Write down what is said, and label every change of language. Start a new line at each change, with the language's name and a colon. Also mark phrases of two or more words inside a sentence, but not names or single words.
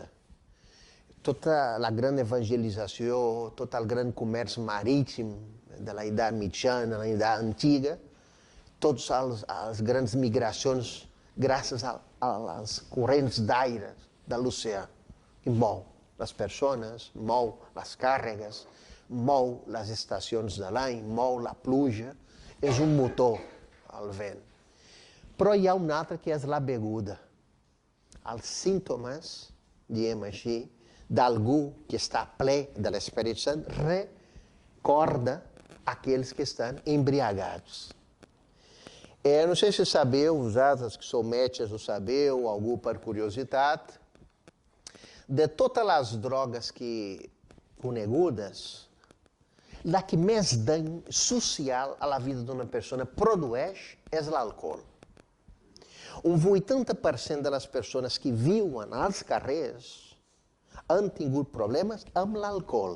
Catalan: Tota la gran evangelització, tot el gran comerç marítim de la Edat Mitjana, la Edat Antiga, totes les grans migracions gràcies als corrents d'aire de l'oceà, que mou les persones, mou les càrregues, mou les estacions de l'any, mou la pluja, és un motor, el vent. Però hi ha un altre que és la beguda. Els símptomes, diem així, d'algú que està ple de l'Esperit Sant recorda aquells que estan embriagats.
Portuguese: não sei se
Catalan: sabeu, vosaltres que são metges o sabeu, algú per curiositat, de totes les drogues que conegudes, la que més dany social a la vida d'una persona produeix és l'alcohol. Un 80% de les persones que viuen als carrers han tingut problemes amb l'alcohol.